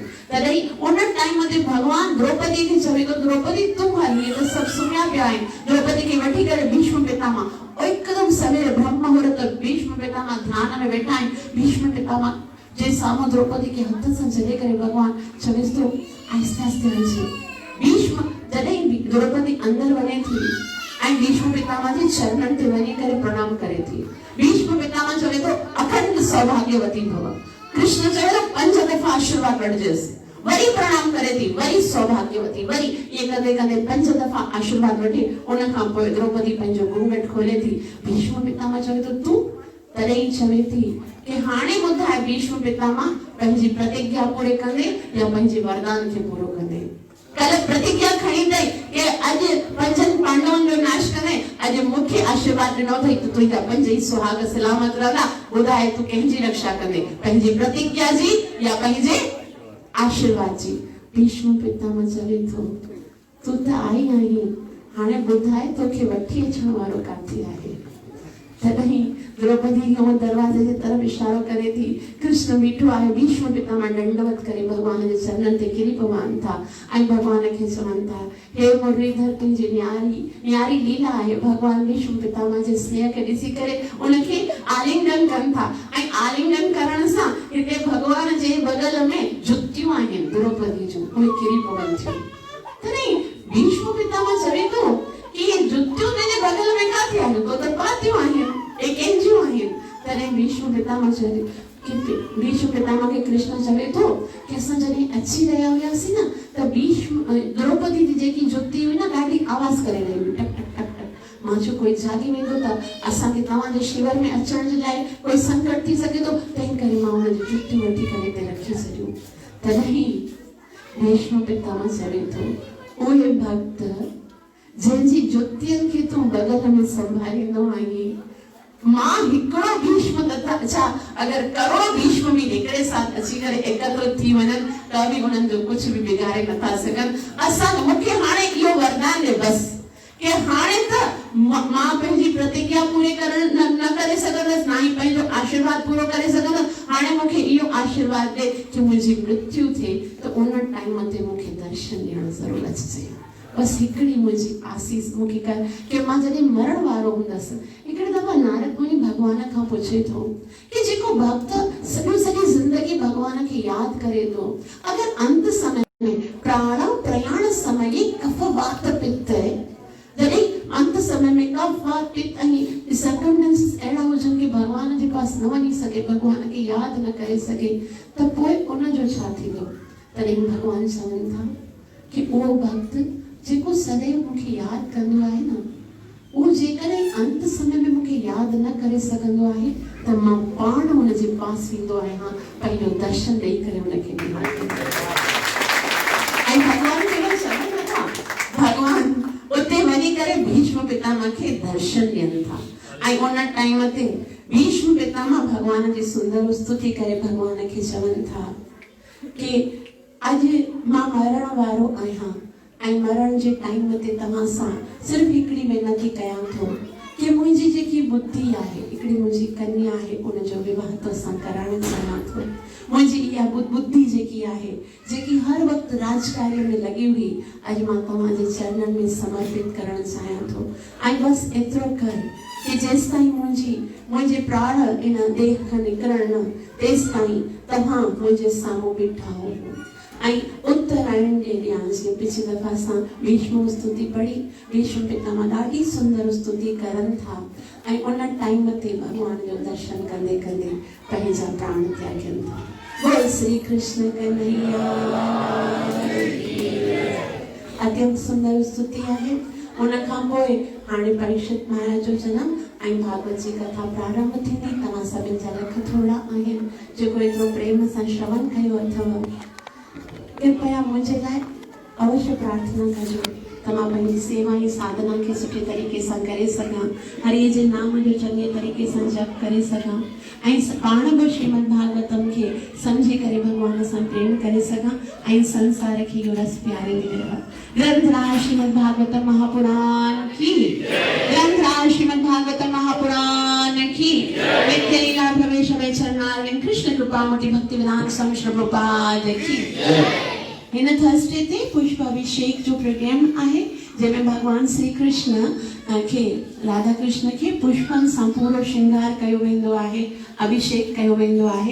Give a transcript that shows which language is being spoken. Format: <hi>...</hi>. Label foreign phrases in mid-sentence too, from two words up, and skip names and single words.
<sd>तॾहिं उन टाइम ते भॻवान द्रौपदी खे चवे थो द्रौपदी तूं हली त सभु सुम्हिया पिया आहिनि। द्रौपदी खे वठी करे भीष्म पितामह हिकदमि सवेरे ब्रह्म मुहूर्त भीष्म पितामह ध्यान में वेठा आहिनि। भीष्म पितामह जे साम्हूं द्रौपदी खे हथ सां जॾे करे भॻवान चवेसि थो आहिस्ते आहिस्ते हलजे। भीष्म जॾहिं द्रौपदी अंदर वञे थी ऐं भीष्म पितामह जे चरणनि ते वञी करे प्रणाम करे थी। भीष्म पितामह चवे थो</sd> <sa>अखंड सौभाग्यवती भव।</sa> <sd>कृष्ण चवे थो 5 दफ़ा आशीर्वाद वठजेसि। वरी प्रणाम करे थी, वरी सौभाग्यवती, वरी ये कंदे कंदे 5 दफ़ा आशीर्वाद वठी उन खां पोइ द्रौपदी पंहिंजो घूंघट खोले थी। भीष्म पितामह चवे थो तूं? तॾहिं चवे थी कि हाणे ॿुधाए भीष्म पितामह पंहिंजी प्रतिज्ञा पूरे कंदे या पंहिंजे वरदान खे पूरो कंदे? कल प्रतिज्ञा खणी अथई कि अॼु 5 पांडवनि जो नाश कंदे, अॼु मूंखे आशीर्वाद ॾिनो अथई त तुंहिंजा 5 ई सुहाग सलामत रहंदा। ॿुधाए तूं कंहिंजी रक्षा कंदे, पंहिंजी प्रतिज्ञा जी या पंहिंजे आशीर्वाद जी? भीष्म पितामह चवे थो तूं त आई आहीं, हाणे ॿुधाए तोखे वठी अचण वारो काथे आहे? तॾहिं द्रौपदी दरवाजे जे तरफ इशारो करे थी। कृष्ण बीठो आहे। भीष्म पितामह दंडवत करे भॻवान जे चरणनि ते किरी पवनि था ऐं भॻवान खे चवनि था हे मुरलीधर तुंहिंजी न्यारी लीला आहे। भॻवान भीष्म पितामह जे स्नेह खे ॾिसी करे उनखे आलिंगन कनि था ऐं आलिंगन करण सां हिते भॻवान जे बगल में जुतियूं आहिनि द्रौपदी जूं, उहे किरी पवनि थियूं। तॾहिं भीष्म पितामह चवे थो कि ये जुतियूं तुंहिंजे बगल में काथे आहिनि? तो त पातियूं आहिनि, कंहिंजियूं आहिनि। तॾहिं भीष्म पितामह चवे कि भीष्म पितामह खे कृष्ण चवे थो कि असां जॾहिं अची रहिया हुआसीं न त द्रौपदी जी जेकी जुती हुई न ॾाढी आवाज़ करे रही हुई, टक टक टक टक। मां चयो कोई जागी वेंदो त असांखे तव्हांजे शिविर में अचण जे लाइ कोई संकट थी सघे थो, तंहिं करे मां हुनजी जुतियूं वठी करे हिते रखी छॾियूं। तॾहिं भीष्म पितामह चवे थो उहे भक्त जंहिंजी जुतियुनि खे तूं बगल में संभालींदो आहीं, मां हिकिड़ो भीष्म तथा</sd> <hi>अच्छा अगर करोड़ भीष्म भी</hi> <sd>हिकिड़े साथ अची करे एकत्रित थी वञनि त बि उन्हनि जो कुझु बि बिगाड़े नथा सघनि। असां मूंखे हाणे इहो वरदान ॾे बस कि हाणे त मां पंहिंजी प्रतिज्ञा पूरी न करे सघंदसि, न ई पंहिंजो आशीर्वाद पूरो करे सघंदसि। हाणे मूंखे इहो आशीर्वाद ॾे कि मुंहिंजी मृत्यु थिए त उन टाइम ते मूंखे दर्शन ॾियणु ज़रूरु अचिजे। बस हिकिड़ी मुंहिंजी आसीस मूंखे कर कि मां जॾहिं मरण वारो हूंदसि। हिकिड़ी दफ़ा नारद मुनि भॻवान खां पुछे थो कि जेको भक्त सॼी ज़िंदगी भॻवान खे यादि करे थो, अगरि अंत समय में प्राण प्रयाण समय कफ वात पित्त जॾहिं अंत समय में कफ वात पित्त ऐं सर्कमस्टेंसेस अहिड़ा हुजनि कि भॻवान जे पास न वञी सघे, भॻवान खे यादि न करे सघे, त पोइ उनजो छा थींदो? तॾहिं भॻवान चवनि था कि उहो भक्त जेको सदैव मूंखे यादि कंदो आहे न, उहो जेकॾहिं अंत समय में मूंखे यादि न करे सघंदो आहे त मां पाण हुनजे पास वेंदो आहियां, पंहिंजो दर्शन ॾेई करे हुनखे ऐं भॻवान केवल चवनि नथा, भॻवान उते वञी करे भीष्म पितामह खे दर्शन ॾियनि था। ऐं उन टाइम ते भीष्म पितामह भॻवान जी सुंदर स्तुति करे भॻवान खे चवनि था कि अॼु मां मरण वारो आहियां, ऐं मरण जे टाइम ते तव्हां सां सिर्फ़ु हिकिड़ी वेनती कयां थो कि मुंहिंजी जेकी बुद्धि आहे, हिकिड़ी मुंहिंजी कन्या आहे, उनजो विवाह तोसां कराइण चाहियां थो। मुंहिंजी इहा बुद्धि जेकी आहे, जेकी हर वक़्तु राजकार्य में लॻी हुई, अॼु मां तव्हांजे चरणनि में समर्पित करणु चाहियां थो। ऐं बसि एतिरो कर कि जेसि ताईं मुंहिंजे प्राण इन देह खां निकिरण न, तेसि ताईं तव्हां मुंहिंजे साम्हूं बीठा हो। ऐं उत्तरायण जे ॾींहुं जीअं पिछली दफ़ा असां भीष्म स्तुति पढ़ी, भीष्म पितामह ॾाढी सुंदर स्तुति करनि था ऐं उन टाइम ते भॻवान जो दर्शन कंदे कंदे पंहिंजा प्राण त्यागनि था।</sd> <hi>बोल श्री कृष्ण कन्हैया।</hi> <sd>अत्यंत सुंदर स्तुति आहे। उन खां पोइ हाणे परीक्षित महाराज जो जनम ऐं भागवत जी कथा प्रारंभ थींदी। तव्हां सभिनि जा लख थोड़ा आहिनि जेको एतिरो प्रेम सां श्रवण कयो अथव। कृपया मुझे लाइ अवश्य प्रार्थना कजो त मां पंहिंजी सेवा ऐं साधना खे सुठे तरीक़े सां करे सघां, हरिय जे नाम जो चङे तरीक़े सां जप करे सघां ऐं पाण बि श्रीमद् भागवतम खे सम्झी करे भगवान सां प्रेम करे सघां ऐं संसार खे इहो रस प्यारींदी रहां।</sd> <hi>ग्रंथराज श्रीमद् भागवतम महापुराण की, ग्रंथराज श्रीमद् भागवतम महापुराण की। नित्य लीला प्रवेश वैचरणार्विंद कृष्ण कृपामूर्ति भक्ति विधान स्वामी श्री प्रभुपाद की।</hi> <sd>हिन थर्सडे ते पुष्प अभिषेक जो प्रोग्राम आहे, जंहिंमें भगवान श्री कृष्ण खे राधा कृष्ण खे पुष्पनि सां पूरो श्रृंगार कयो वेंदो आहे, अभिषेक कयो वेंदो आहे।</sd>